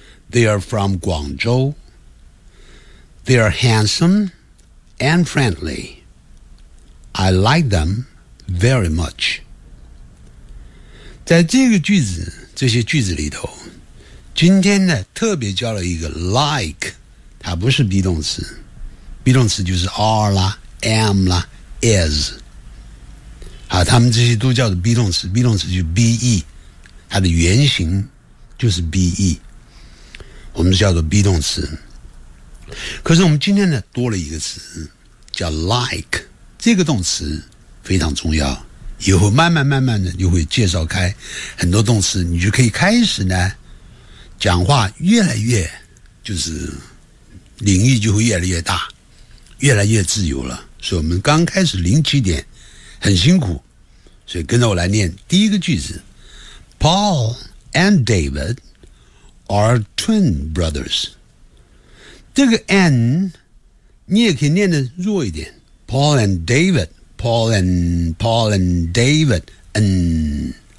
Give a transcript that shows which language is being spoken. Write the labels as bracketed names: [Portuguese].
[English] They are from Guangzhou. They are handsome and friendly. I like them very much. [Chinese] 在这个句子，这些句子里头，今天呢特别加了一个 like, 它不是 be 动词， be 动词就是 are 啦 am 啦 is 啊，他们这些都叫做 be 动词， be 动词就 be。它的原型就是 be, 我们叫做 be 动词。可是我们今天呢多了一个词叫 like, 这个动词非常重要，以后慢慢慢慢的就会介绍开很多动词，你就可以开始呢讲话越来越就是领域就会越来越大，越来越自由了。所以我们刚开始零起点很辛苦，所以跟着我来念第一个句子。 [English] Paul and David are twin brothers. [Chinese] 这个 and 你也可以念得弱一点。 [English] Paul and David, Paul and David, and.